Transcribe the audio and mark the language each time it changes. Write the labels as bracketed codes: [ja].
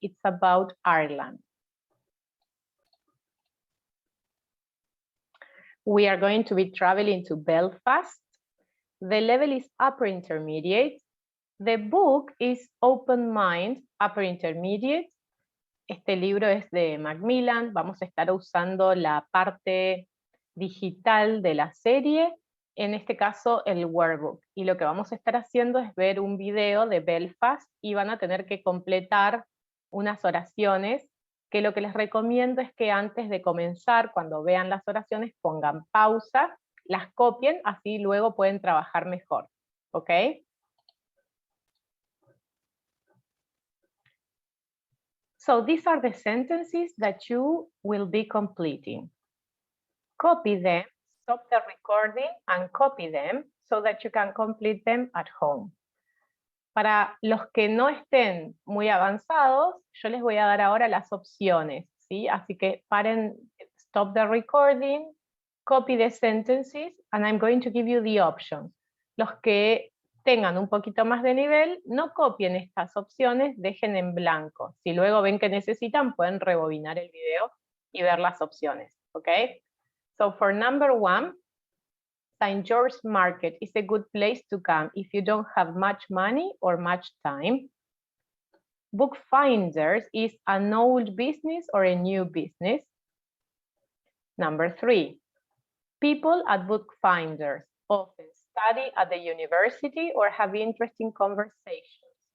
[en] It's about Ireland. We are going to be traveling to Belfast. The level is upper intermediate. The book is Open Mind, Upper Intermediate. [es] Este libro es de Macmillan. Vamos a estar usando la parte digital de la serie, en este caso el workbook. Y lo que vamos a estar haciendo es ver un video de Belfast y van a tener que completar unas oraciones, que lo que les recomiendo es que antes de comenzar, cuando vean las oraciones, pongan pausa, las copien, así luego pueden trabajar mejor. ¿Ok? [en] So these are the sentences that you will be completing. Copy them, stop the recording and copy them so that you can complete them at home. [es] Para los que no estén muy avanzados, yo les voy a dar ahora las opciones, ¿sí? Así que paren, [en] stop the recording, copy the sentences, and I'm going to give you the options. [es] Los que tengan un poquito más de nivel, no copien estas opciones, dejen en blanco. Si luego ven que necesitan, pueden rebobinar el video y ver las opciones, ¿ok? [en] So for number 1, St. George's Market is a good place to come if you don't have much money or much time. Bookfinders is an old business or a new business. Number 3, people at bookfinders often study at the university or have interesting conversations.